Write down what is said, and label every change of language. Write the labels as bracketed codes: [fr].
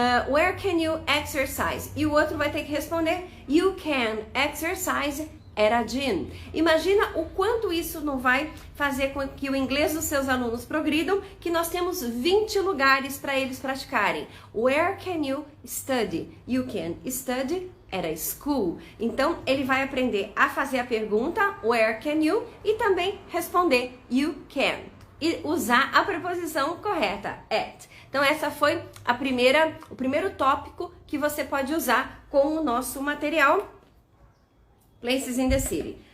[en] Where can you exercise? [pt] E o outro vai ter que responder, [en] you can exercise at a gym. [pt] Imagina o quanto isso não vai fazer com que o inglês dos seus alunos progridam, que nós temos 20 lugares para eles praticarem. [en] Where can you study? You can study at a school. [pt] Então, ele vai aprender a fazer a pergunta, [en] where can you? [pt] E também responder, [en] you can. [pt] E usar a preposição correta, at. Então, essa foi o primeiro tópico que você pode usar com o nosso material Places in the City.